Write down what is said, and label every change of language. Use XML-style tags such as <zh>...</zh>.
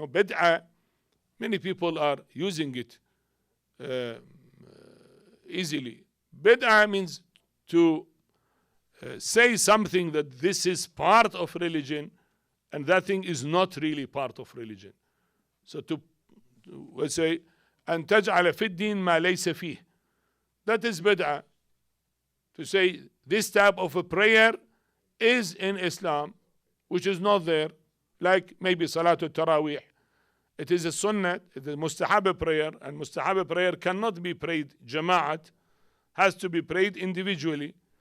<en>Bid'ah, many people are using it easily. Bid'ah means to say something that this is part of religion, and that thing is not really part of religion. So to say,</en> <ar>أن تجعل في الدين ما ليس فيه.</ar> <en>That is bid'ah. To say this type of a prayer is in Islam, which is not there, like maybe Salatul Taraweeh. It is a sunnah, it is mustahab prayer, and mustahab prayer cannot be prayed jama'at, has to be prayed individually.</en>